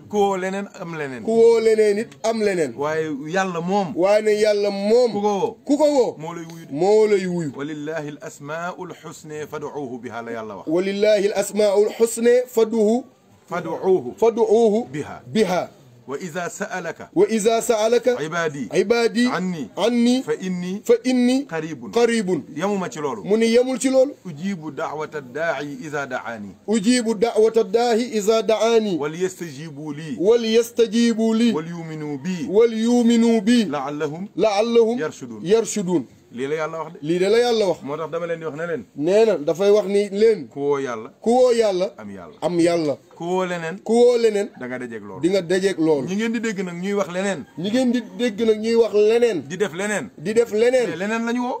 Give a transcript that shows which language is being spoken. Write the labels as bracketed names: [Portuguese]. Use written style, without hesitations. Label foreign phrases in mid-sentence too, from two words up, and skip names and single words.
[Wolof] ku woo leneen am leneen ku woo leneen it am leneen waaye yàlla moom ku ko woo moo lay wuyu [Arabic] ولله الأسماء الحسنى فادعوه بها [Wolof] la yàlla wax [Arabic] ولله الأسماء الحسنى فادعوه بها وإذا سألك عبادي عني فإني قريب [Wolof] يمuma ci loolu mu ni yemul ci loolu [Arabic] أجيب دعوة الداعي إذا دعاني إذا دعاني وليستجيبوا لي وليؤمنوا بي لعلهم يرشدون [Wolof] lii la yàlla wax de. lii de la yàlla wax. moo tax dama leen di wax ne leen. nee na dafay wax ni leen. ku woo yàlla. ku woo yàlla. am yàlla. am yàlla. ku woo leneen. ku woo leneen. da nga dajeeg loolu. di nga dajeeg loolu. ñi ngeen di dégg nag ñuy wax leneen. ñi ngeen di dégg nag ñuy wax leneen. di def leneen. di def leneen. leneen la ñu woo.